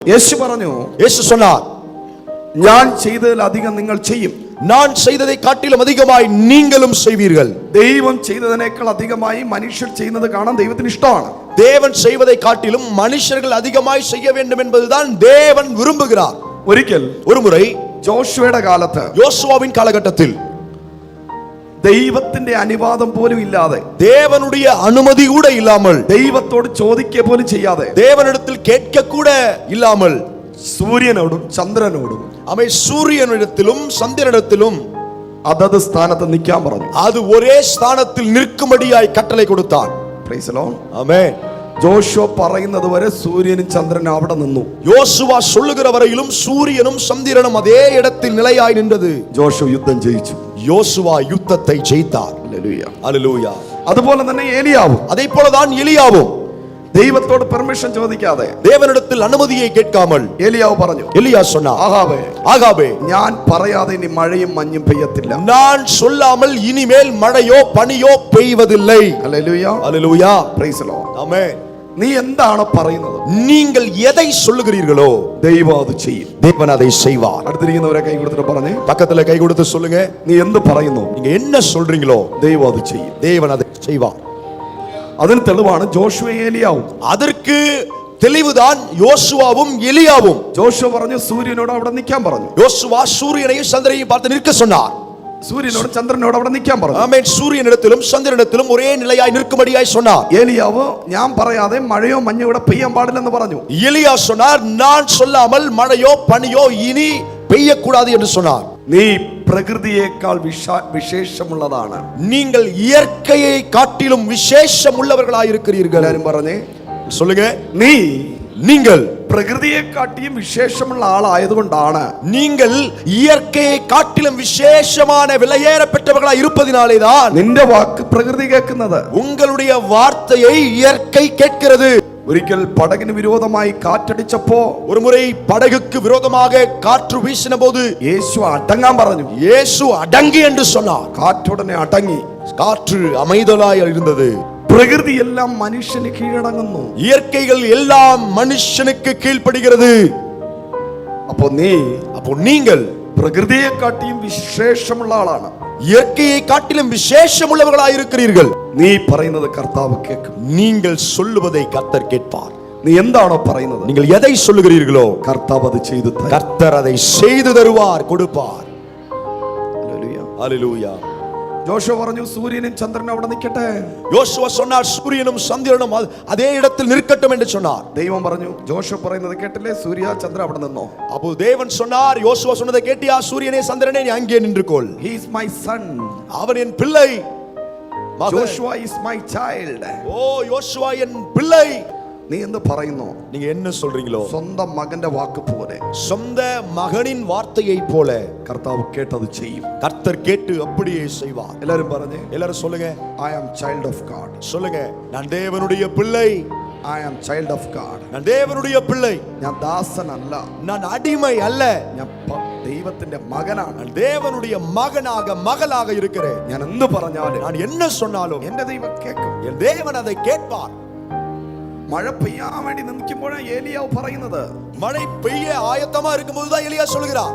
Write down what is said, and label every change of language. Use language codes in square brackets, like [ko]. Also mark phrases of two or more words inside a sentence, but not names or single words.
[ml] യേശു പറഞ്ഞു, [ta] യേശു சொன்னார், [ml] ഞാൻ ചെയ്തതിലധികം നിങ്ങൾ ചെയ്യും. [ta] நான் செய்ததை காட்டிலும் அதிகமாய் நீங்களும் செய்வீர்கள். [ml] ദൈവം ചെയ്തതിനേക്കാൾ അധികമായി മനുഷ്യർ ചെയ്യുന്നത് കാണാൻ ദൈവത്തിന് ഇഷ്ടമാണ്. [ta] தேவன் செய்வதை காட்டிலும் மனுஷர்கள் அதிகமாய் செய்ய வேண்டும் என்பதுதான் தேவன் விரும்புகிறார். [ml] ഒരിക്കൽ [ta] ஒருமுறை [ml] ജോഷുവയുടെ കാലത്ത്, [ta] யோசுவாவின் காலகட்டத்தில் [ml] ദൈവത്തിന്റെ അനുവാദം പോലും ഇല്ലാതെ, [ta] தேவனுடைய அனுமதி கூட இல்லாமல், [ml] ദൈവത്തോട് ചോദിക്കുക പോലും ചെയ്യാതെ, [ta] தேவனிடத்தில் கேட்க கூட இல்லாமல், [ml] സൂര്യനോടും ചന്ദ്രനോടും [ta] அவை சூரியனிடத்திலும் சந்திரனிடத்திலும் [ml] അതത് സ്ഥാനത്ത് നിൽക്കാൻ പറഞ്ഞു. [ta] அது ஒரே ஸ்தானத்தில் நிற்கும்படியாய் கட்டளை கொடுத்தான். [en] Praise the Lord. [ta] ஆமென். [ml] ജോഷുവ പറയുന്നത് വരെ സൂര്യനും ചന്ദ്രനും അവിടെ നിന്നു. [ta] யோசுவா சொல்லுகிற வரையிலும் சூரியனும் சந்திரனும் அதே இடத்தில் நிலையாய் நின்றது. [ml] ജോഷു യുദ്ധം ജയിച്ചു. [ta] யோசுவா யுத்தத்தை ஜெயித்தார். [ml] ഹല്ലേലൂയ. [ta] ஹல்லேலூயா. [ml] അതുപോലെ തന്നെ ഏലിയാവും [ta] அதே போலதான் எலியாவும் [ml] ദൈവത്തോട് പെർമിഷൻ ചോദിക്കാതെ, [ta] தேவனிடத்தில் அனுமதியை கேட்காமல் [ml] ഏലിയാവ് പറഞ്ഞു, [ta] எலியா சொன்னார், ஆகாபே, [ml] ഞാൻ പറയാതെ ഇനി മഴയും മഞ്ഞും പെയ്യത്തില്ല. [ta] நான் சொல்லாமல் இனிமேல் மழையோ பனியோ பெய்வதில்லை. [ml] ഹല്ലേലൂയ. [ta] ஹல்லேலூயா. [en] Praise the Lord. [ta] ஆமென். [ml] നീ എന്താണ് പറയുന്നത്, [ta] நீங்கள் எதை சொல்லுகிறீர்களோ [ml] ദൈവം അത് ചെയ്യും. [ta] தேவன் அதை செய்வார். [ml] അടുത്തിരിക്കുന്നവരെ കൈ കൊടുത്തിട്ട് പറഞ്ഞേ, [ta] பக்கத்துல கை கொடுத்து சொல்லுங்க, [ml] നീ എന്ത് പറയുന്നു, [ta] நீங்க என்ன சொல்றீங்களோ [ml] ദൈവം അത് ചെയ്യും. [ta] தேவன் அதை செய்வார். [ml] അതിന് തെളിവാണ് ജോഷുവയും ഏലിയാവും. [ta] அதற்கு தெளிவுதான் யோசுவாவும் எலியாவும். [ml] ജോഷുവ പറഞ്ഞു, സൂര്യനോട് അവിടെ നിൽക്കാൻ പറഞ്ഞു. [ta] யோசுவா சூரியனையும் சந்திரனையும் பார்த்து நிற்க சொன்னார். [ml] സൂര്യനോട് ചന്ദ്രനോട് അവിടെ നിൽക്കാൻ പറഞ്ഞു. [ta] ஆமென். சூரியனிடத்திலும் சந்திரனிடத்திலும் ஒரே நிலையாய் நிற்கும்படியாய் சொன்னார். [ml] ഏലിയാവ് ഞാൻ പറയാതെ മഴയോ മഞ്ഞോ ഇവിടെ പെയ്യാൻ പാടില്ലെന്ന് പറഞ്ഞു. [ta] எலியா சொன்னார், நான் சொல்லாமல் மழையோ பனியோ இனி பெய்யக்கூடாது என்று சொன்னார். [ml] നീ പ്രകൃതിയേക്കാൾ വിശേഷമുള്ളതാണ്. [ta] நீங்கள் இயற்கையை காட்டிலும் விசேஷம் உள்ளவர்களாய் இருக்கிறீர்கள். [ml] എല്ലാരും പറഞ്ഞേ, [ta] சொல்லுங்க, [ml] நீங்கள் പ്രകൃതിയെക്കാട്ടിയും വിശേഷമുള്ള ആളായതുകൊണ്ടാണ്, [ta] நீங்கள் ഇയற்கையை காட்டிலும் விசேஷமான விலையேற பெற்றவர்களாய் இருப்பதினாலேதான் [ml] നിന്റെ വാക്ക് പ്രകൃതി കേൾക്കുന്നത്, [ta] உங்களுடைய வார்த்தையை இயற்கை கேட்கிறது. [ml] ഒരിക്കൽ പടകിന് വിരോധമായി കാറ്റടിച്ചപ്പോ, [ta] ஒரு முறை படகுக்கு விரோதமாக காற்று வீசின போது [ml] യേശു അടങ്ങാൻ പറഞ്ഞു. [ta] இயேசு அடங்கு என்று சொன்னார். [ml] കാറ്റുടനെ അടങ്ങി. [ta] காற்று அமைதலாய் இருந்தது. [ml] പ്രകൃതി എല്ലാം മനുഷ്യന് കീഴടങ്ങുന്നു. [ta] இயற்கைகள் எல்லாம் மனுஷனுக்கு கீழ்ப்படுகிறது. அப்போ நீங்கள் [ml] പ്രകൃതിയെക്കാട്ടിയും വിശേഷമുള്ള ആളാണ്. [ta] இயற்கையை காட்டிலும் விசேஷம் உள்ளவர்களாய் இருக்கிறீர்கள். [ml] നീ പറയുന്നത് കർത്താവ് കേൾക്കും. [ta] நீங்கள் சொல்லுவதை கர்த்தர் கேட்பார். [ml] നീ എന്താണോ പറയുന്നത്, [ta] நீங்கள் எதை சொல்லுகிறீர்களோ [ml] കർത്താവ് അത് ചെയ്തു തരും. [ta] கர்த்தர் அதை செய்து தருவார், கொடுப்பார். ஹல்லேலூயா. [ml] ജോഷുവ പറഞ്ഞു, സൂര്യനും ചന്ദ്രനും അവിടെ നിൽക്കട്ടെ. [ta] யோசுவா சொன்னார், சூரியனும் சந்திரனும் அதே இடத்தில் நிற்கட்டும் என்று சொன்னார். [ml] ദൈവം പറഞ്ഞു, ജോഷുവ പറയുന്നത് കേട്ടില്ലേ, സൂര്യ ചന്ദ്ര അവിടെ നിന്നോ. [ta] அப்போ தேவன் சொன்னார், யோசுவா சொன்னதை கேட்டியா, சூரியனே சந்திரனே நீ அங்கே நின்றுக்கொள். [en] He is my son. [ta] அவன் என் பிள்ளை. [en] Joshua is my child. [ta] ஓ யோசுவா என் பிள்ளை. [ml] നീ എന്ത് പറയുന്നു, [ta] நீங்க என்ன சொல்றீங்களோ, [ml] സ്വന്തം മകന്റെ വാക്ക് പോലെ, [ta] சொந்த மகனின் வார்த்தையை போல [ml] കർത്താവ് കേട്ടത് ചെയ്യും. [ta] கர்த்தர் கேட்டு அப்படியே செய்வார். [ml] എല്ലാരും പറഞ്ഞേ, [ta] எல்லாரும் சொல்லுங்க, [en] I am child of God. [ta] சொல்லுங்க, நான் தேவனுடைய பிள்ளை. [en] I am child of God. [ta] நான் தேவனுடைய பிள்ளை. [ml] ഞാൻ ദാസനല്ല, [ta] நான் அடிமை அல்ல, [ml] ഞാൻ ദൈവത്തിന്റെ മകനാണ്. [ta] நான் தேவனுடைய மகனாக மகளாக இருக்கிறேன். [ml] ഞാൻ എന്ത് പറഞ്ഞാലും, [ta] நான் என்ன சொன்னாலும் [ml] എന്റെ ദൈവം കേൾക്കും. [ta] என் தேவன் அதை கேட்பார். [ml] മഴ പെയ്യാൻ വേണ്ടി നിൽക്കുമ്പോഴാണ് ഏലിയാവ് പറയുന്നത്. [ta] மழை பெய்ய ஆயத்தமா இருக்கும்போதுதான் எலியா சொல்கிறார்,